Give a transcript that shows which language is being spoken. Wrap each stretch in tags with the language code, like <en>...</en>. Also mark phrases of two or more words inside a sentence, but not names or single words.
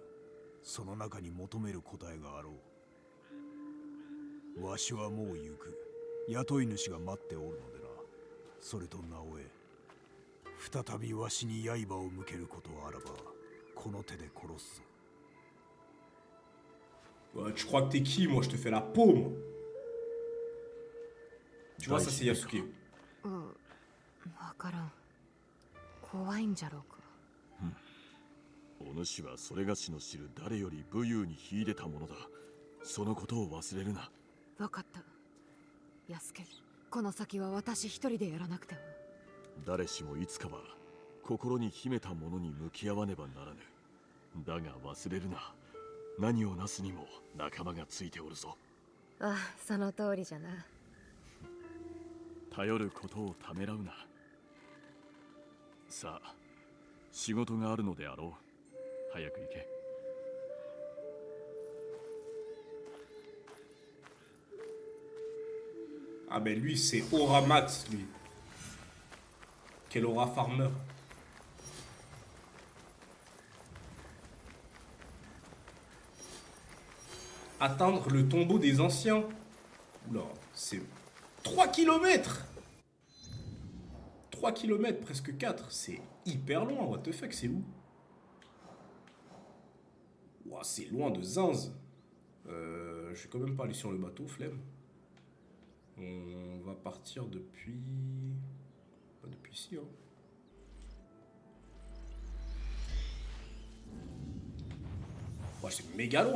<ja>その中に求める答えがあろう。わしはもう行く。雇い主が待っておるのでな。それとなおえ、再びわしに刃を向けることあらばこの手で殺すぞ。</ja> <fr>Ouais, tu crois que t'es qui? Moi, je te fais la peau, moi. Tu vois, ça, c'est Yasuke.</fr> <ja>わからん。怖いんじゃろうか。お主はそれがしの知る誰より武勇に秀でたものだ。そのことを忘れるな。わかった。安家、この先は私一人でやらなくては。誰しもいつかは心に秘めたものに向き合わねばならぬ。だが忘れるな。何をなすにも仲間がついておるぞ。ああ、その通りじゃな。頼ることをためらうな。さあ、仕事があるのであろう。早く行け。</ja> <fr>Ah, ben lui, c'est</fr> <en>Aura Max,</en> <fr>lui. Quel</fr> <en>Aura Farmer.</en> <fr>Atteindre le tombeau des anciens. Oula, c'est 3 kilomètres. 3 kilomètres, presque 4. C'est hyper loin,</fr> <en>what the fuck,</en> <fr>c'est où? Ouah, c'est loin de zinz. Je vais quand même pas aller sur le bateau, flemme. On va partir depuis... Pas depuis ici, hein. Ouais, c'est méga loin.</fr>